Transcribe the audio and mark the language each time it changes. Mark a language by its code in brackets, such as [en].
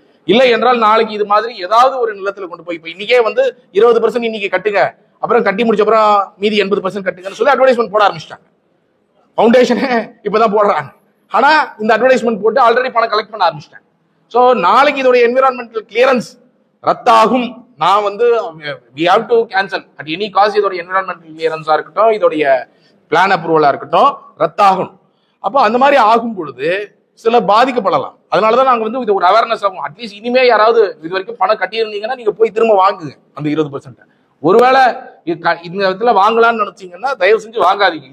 [ta] இல்லை என்றால் நாளைக்கு இது மாதிரி ஏதாவது ஒரு நிலத்துல கொண்டு போய், இப்ப இன்னைக்கே வந்து 20% இன்னைக்கு கட்டுங்க, அப்புறம் கட்டி முடிச்ச அப்புறம் மீதி 80% கட்டுங்கன்னு சொல்லி அட்வர்டைஸ்மெண்ட் போட ஆரம்பிச்சிட்டாங்க. ஃபவுண்டேஷனே இப்பதான் போடுறாங்க. ஆனா இந்த அட்வர்டைஸ்மெண்ட் போட்டு ஆல்ரெடி பணம் கலெக்ட் பண்ண ஆரம்பிச்சிட்டாங்க. ஸோ நாளைக்கு இதோட என்விரான்மெண்டல் கிளியரன்ஸ் ரத்தாகும். நான் வந்து [en] we have to cancel at any cost. [ta] இதோட என்விரான்மெண்டல் கிளியரன்ஸா இருக்கட்டும், இதோடைய பிளான் அப்ரூவலா இருக்கட்டும், ரத்தாகும். அப்போ அந்த மாதிரி ஆகும் பொழுது சில பாதிக்கப்படலாம். அதனாலதான் நாங்க வந்து இது ஒரு அவேர்னஸ் ஆகும். அட்லீஸ்ட் இனிமே யாராவது இது வரைக்கும் பணம் கட்டியிருந்தீங்கன்னா நீங்க போய் திரும்ப வாங்குங்க அந்த 20%. ஒருவேளை இந்த இடத்துல வாங்கலாம்னு நினைச்சீங்கன்னா தயவு செஞ்சு வாங்காதீங்க.